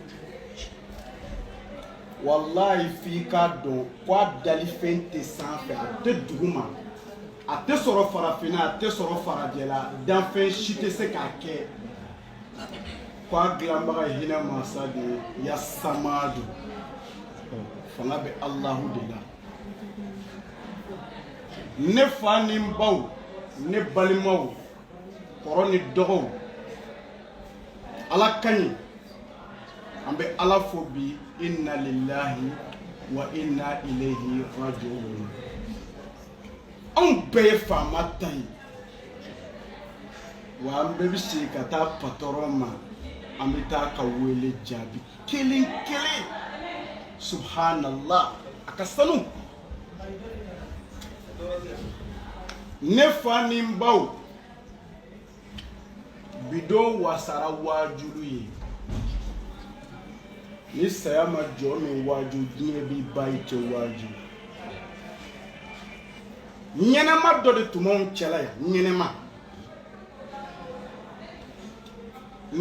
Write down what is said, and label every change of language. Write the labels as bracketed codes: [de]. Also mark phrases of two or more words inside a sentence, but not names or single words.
[bm] wallahi f'i k'a dɔn k'a dalifɛn tɛ sanfɛ a tɛ duguma a tɛ sɔrɔ farafinna a tɛ sɔrɔ farajɛla danfɛn si tɛ se k'a kɛ k'a dilanbaga hinɛ mansa de ye Yasamadu fanga bɛ Alahu de la. Ne fa ni n baw ne balimaw kɔrɔ ni dɔgɔw Ala ka ɲi an bɛ Ala fo bi [ar] إنا لله وإنا إليه راجعون. [bm] Anw bɛɛ ye faama ta ye wa an bɛɛ bɛ segin ka taa patɔrɔn ma an bɛ taa ka wele jaabi kelen kelen subhanallah a ka sanu. Ne fa ni n baw bidon wasara waajulu ye ni saya ma jɔ min waaju diɲɛ b'i ba i cɛ waaju ɲɛnɛma dɔ de tun b'anw cɛla yan ɲɛnɛma ni